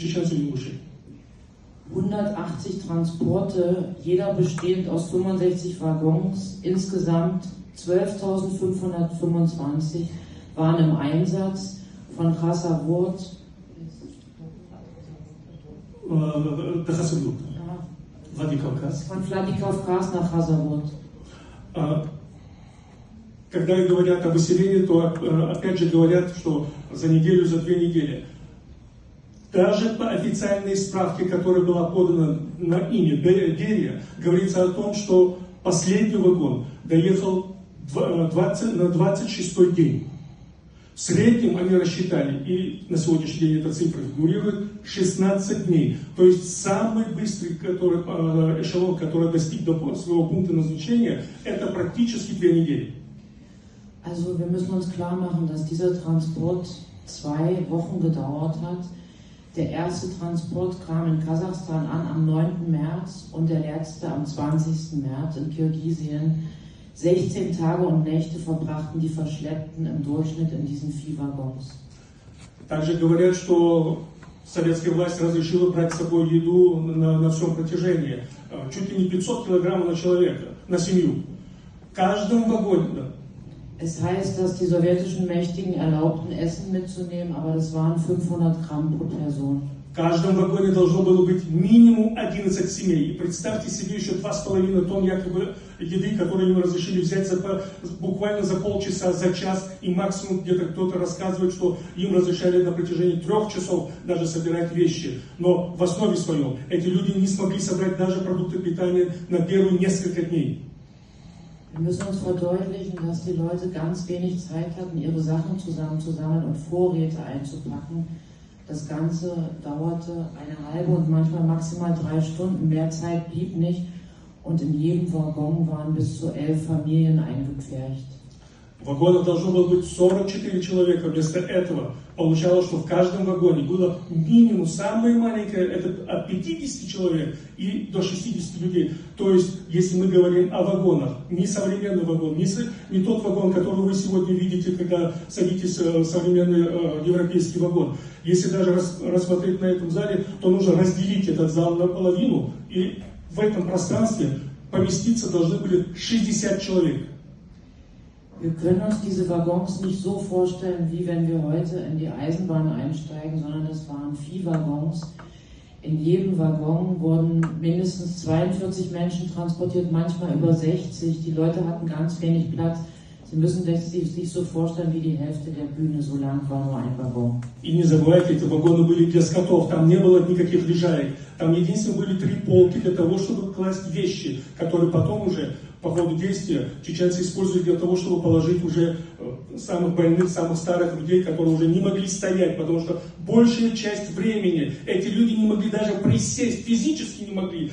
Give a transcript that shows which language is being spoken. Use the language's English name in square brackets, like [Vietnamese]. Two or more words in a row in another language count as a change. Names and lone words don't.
[German] 180 Transporte, jeder bestehend aus 65 Waggons, insgesamt 12.525 waren im Einsatz von Khazarwurt Владикавказ. Von Владикавказ nach Khazarwurt. [Russian] Когда говорят о выселении, то опять же говорят, что за неделю, за 2 недели. Даже по официальной справке, которая была подана на имя Берия, говорится о том, что последний вагон доехал на 26-й день. В среднем они рассчитали, и на сегодняшний день эта цифра фигурирует, 16 дней. То есть самый быстрый эшелон, который достиг до своего пункта назначения, это практически 2 недели. [German] Also wir müssen uns klar machen, dass dieser Transport 2 Wochen gedauert hat. Der erste Transport kam in Kasachstan an am 9. März und der letzte am 20. März in Kirgisien. 16 Tage und Nächte verbrachten die Verschleppten im Durchschnitt in diesen Viehwaggons. [Russian] Также говорят, что советская власть разрешила брать с собой еду на всем протяжении. Чуть ли не 500 килограммов на человека, на семью. В каждом вагоне. Да. [German] Es heißt, dass die sowjetischen Mächtigen erlaubten, Essen mitzunehmen, aber das waren 500 Gramm pro Person. [Russian] В каждом вагоне должно было быть минимум 11 семей. И представьте себе еще 2,5 тонн якобы еды, которые им разрешили взять буквально за полчаса, за час. И максимум где-то кто-то рассказывает, что им разрешали на протяжении 3 часов даже собирать вещи. Но в основе своем эти люди не смогли собрать даже продукты питания на первые несколько дней. [German] Wir müssen uns verdeutlichen, dass die Leute ganz wenig Zeit hatten, ihre Sachen zusammenzusammeln und Vorräte einzupacken. Das Ganze dauerte eine halbe und manchmal maximal 3 Stunden. Mehr Zeit blieb nicht und in jedem Waggon waren bis zu 11 Familien eingepfercht. [Russian] В вагонах должно было быть 44 человека. Вместо этого получалось, что в каждом вагоне было минимум, самое маленькое, это от 50 человек и до 60 людей. То есть, если мы говорим о вагонах, не современный вагон, не тот вагон, который вы сегодня видите, когда садитесь в современный европейский вагон. Если даже рассмотреть на этом зале, то нужно разделить этот зал наполовину, и в этом пространстве поместиться должны были 60 человек. [German] Wir können uns diese Waggons nicht so vorstellen, wie wenn wir heute in die Eisenbahn einsteigen, sondern das waren Viehwaggons. In jedem Waggon wurden mindestens 42 Menschen transportiert, manchmal über 60. Die Leute hatten ganz wenig Platz. Sie müssen sich so vorstellen, wie die Hälfte der Bühne, so lang war nur ein Waggon. [Russian] И не забывайте, эти вагоны были для скотов, там не было никаких лежаек. Там единственное были 3 полки для того, чтобы класть вещи, которые потом уже по ходу действия чеченцы используют для того, чтобы положить уже самых больных, самых старых людей, которые уже не могли стоять, потому что большая часть времени эти люди не могли даже присесть, физически не могли.